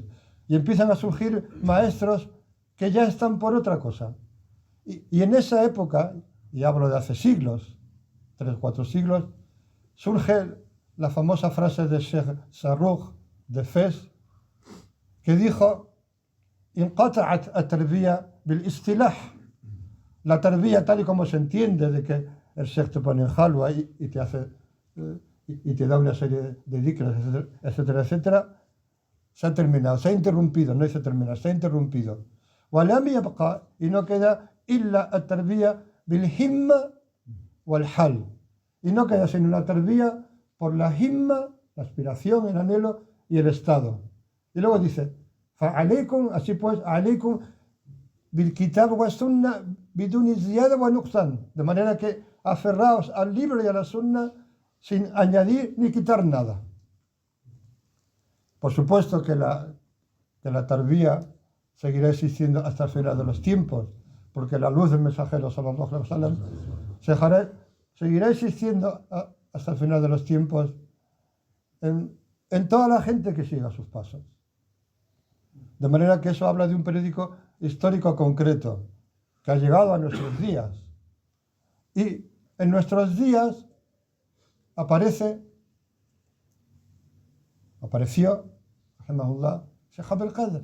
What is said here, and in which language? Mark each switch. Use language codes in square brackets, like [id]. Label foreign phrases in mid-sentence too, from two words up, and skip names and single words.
[es] Y empiezan a surgir maestros que ya están por otra cosa. Y en esa época, y hablo de hace siglos, 3 o 4 siglos, surge la famosa frase de Sheikh Sarrugh de Fez, que dijo: [ar] "انقطعت التربية بالاصطلاح". [es] La tarbiyya, tal y como se entiende, de que el Sheikh te pone en halwa y te hace y te da una serie de dhikrs, etcétera, etcétera, se ha terminado, se ha interrumpido, no dice terminar, se ha interrumpido. [ar] وَلَمْ يَبْقَى, [es] y no queda [ar] إلا التربية بالهمة والحال. [es] Y no queda sino una tarbiyya por la himma, la aspiración, el anhelo y el estado. Y luego dice: فَعَلَيْكُمْ, así pues, [ar] عَلَيْكُمْ بِالْكِتَابِ وَالسُّنَّةِ بِدُونِ زِيَادَةٍ وَنُقْصَانٍ. [es] De manera que aferraos al libro y a la sunna sin añadir ni quitar nada. Por supuesto que la tarbiyya seguirá existiendo hasta el final de los tiempos, porque la luz del mensajero [ar] صلى الله عليه وسلم [es] seguirá existiendo hasta el final de los tiempos en toda la gente que siga sus pasos. De manera que eso habla de un periódico histórico concreto que ha llegado a nuestros días. Y en nuestros días apareció, rahimahullah, Sheikh Abdul Qadir.